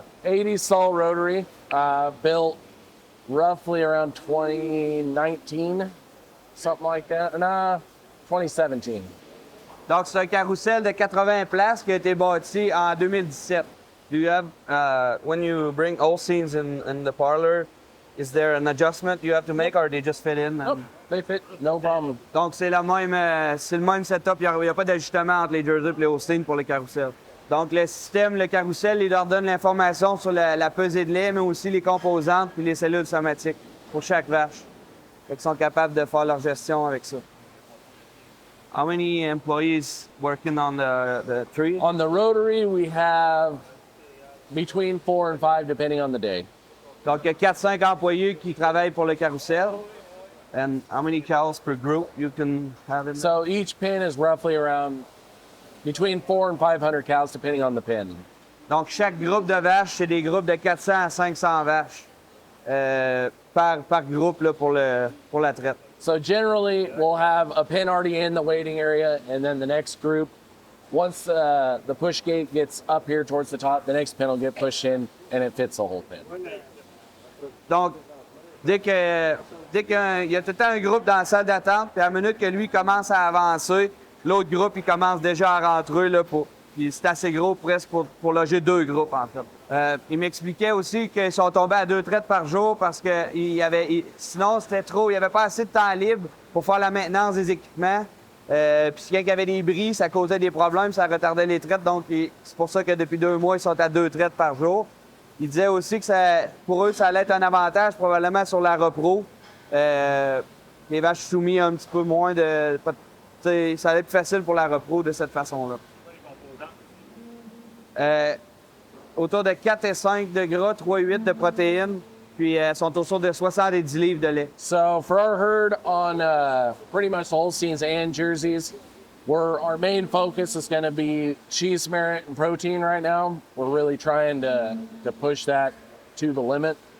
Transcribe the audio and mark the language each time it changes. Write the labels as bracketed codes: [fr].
[en] 80 stall Rotary, built roughly around 2019, something like that. Nah, 2017. [fr] Donc, c'est un carrousel de 80 places qui a été bâti en 2017. [en] Do you have, when you bring all scenes in the parlor, is there an adjustment you have to make or they just fit in? Nope, they fit, no problem. [fr] Donc, c'est le même setup. Il n'y a pas d'ajustement entre les Jersey et les Holstein pour le carrousel. Donc, le système, le carrousel, il leur donne l'information sur la pesée de lait, mais aussi les composantes et les cellules somatiques pour chaque vache. Ils sont capables de faire leur gestion avec ça. [en] How many employees working on the tree? On the Rotary, we have between 4 and 5, depending on the day. [fr] Donc, il y a 4-5 employés qui travaillent pour le carrousel. [en] And how many cows per group you can have in? So each pen is roughly around between 400 and 500 cows, depending on the pen. [fr] Donc, chaque groupe de vaches, c'est des groupes de 400 à 500 vaches par groupe là, pour la traite. [en] So generally, we'll have a pen already in the waiting area, and then the next group, once the push gate gets up here towards the top, the next pen will get pushed in, and it fits the whole pen. [fr] Donc, dès qu'il y a tout le temps un groupe dans la salle d'attente, puis à la minute que lui commence à avancer, l'autre groupe, il commence déjà à rentrer, là, puis c'est assez gros presque pour loger 2 groupes, en fait. Il m'expliquait aussi qu'ils sont tombés à 2 traites par jour parce que sinon, c'était trop. Il n'y avait pas assez de temps libre pour faire la maintenance des équipements. Puis quand il y avait des bris, ça causait des problèmes, ça retardait les traites. Donc, c'est pour ça que depuis 2 mois, ils sont à 2 traites par jour. Il disait aussi que pour eux, ça allait être un avantage probablement sur la repro. Les vaches soumises un petit peu moins de... Ça allait être plus facile pour la repro de cette façon-là. Autour de 4 et 5 de gras, 3 et 8 de protéines, puis sont autour de 70 livres de lait. [en] So for our herd on pretty much Holsteins and Jerseys, our main focus is going to be cheese merit and protein right now. We're really trying to push that to the limit.